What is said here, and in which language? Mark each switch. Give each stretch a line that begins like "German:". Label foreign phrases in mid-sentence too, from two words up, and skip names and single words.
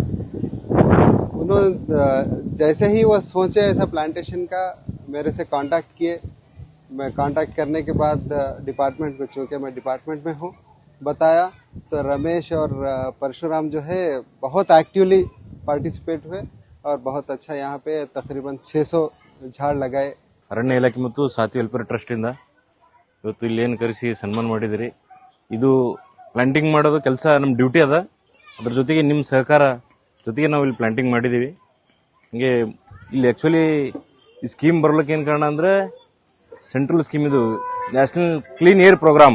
Hindi: उन्होंने जैसे ही वो सोचे ऐसा प्लांटेशन का मेरे से कांटेक्ट किए। मैं कांटेक्ट करने के बाद डिपार्टमेंट को, चूँकि मैं डिपार्टमेंट में हूँ, बताया तो रमेश और परशुराम जो है बहुत
English: actively participate
Hindi: हुए और बहुत अच्छा यहाँ पे तकरीबन 600 झाड़ लगाए.
Kannada: ಅರಣ್ಯ ಇಲಾಖೆ ಮತ್ತು ಸಾತಿ ವೆಲ್ಫೇರ್ ಟ್ರಸ್ಟ್ ಇಂದ ಇವತ್ತು ಇಲ್ಲೇನು ಕರೆಸಿ ಸನ್ಮಾನ ಮಾಡಿದಿರಿ. ಇದು ಪ್ಲಾಂಟಿಂಗ್ ಮಾಡೋದು ಕೆಲಸ ನಮ್ಮ ಡ್ಯೂಟಿ ಅದ. ಅದ್ರ ಜೊತೆಗೆ ನಿಮ್ಮ ಸಹಕಾರ ಜೊತೆಗೆ ನಾವು ಇಲ್ಲಿ ಪ್ಲಾಂಟಿಂಗ್ ಮಾಡಿದೀವಿ. ಹಿಂಗೆ ಇಲ್ಲಿ ಆಕ್ಚುಲಿ ಈ ಸ್ಕೀಮ್ ಬರ್ಲಿಕ್ಕೆ ಏನು ಕಾರಣ ಅಂದ್ರೆ
English: central scheme,
Kannada: ಇದು ನ್ಯಾಷನಲ್ ಕ್ಲೀನ್ ಏರ್ ಪ್ರೋಗ್ರಾಮ್.